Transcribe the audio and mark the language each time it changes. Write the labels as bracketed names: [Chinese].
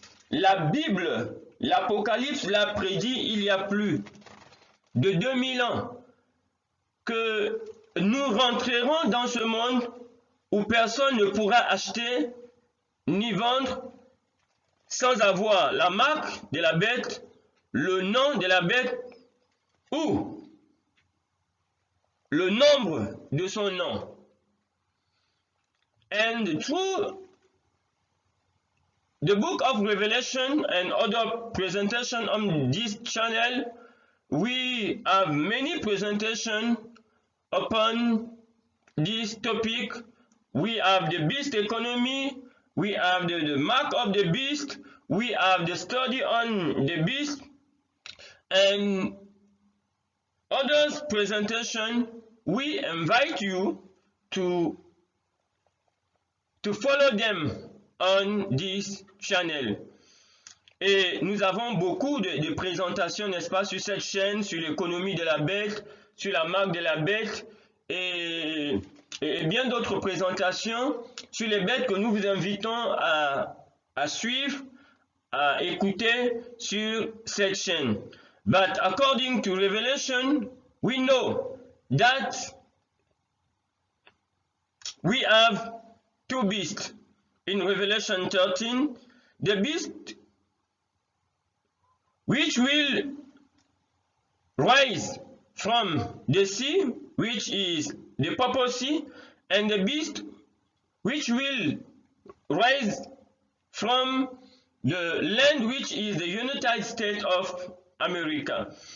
[French] La Bible, l'Apocalypse l'a prédit il y a plus de 2000 ans que nous rentrerons dans ce monde où personne ne pourra acheter ni vendre sans avoir la marque de la bête, le nom de la bête ou le nombre de son nom. [English] And through the book of Revelation and other presentation on this channel, we have many presentations upon this topic, we have the beast economy, we have the mark of the beast, we have the study on the beast, and others presentation. We invite you to follow them on this channel. [French] Et nous avons beaucoup de présentations, n'est-ce pas, sur cette chaîne, sur l'économie de la bête, sur la marque de la bête, et bien d'autres présentations sur les bêtes que nous vous invitons à suivre, à écouter sur cette chaîne. [English] But according to Revelation, we know that we have two beasts. In Revelation 13, the beast which will rise from the sea, which is the papacy, and the beast which will rise from the land, which is the United States of America.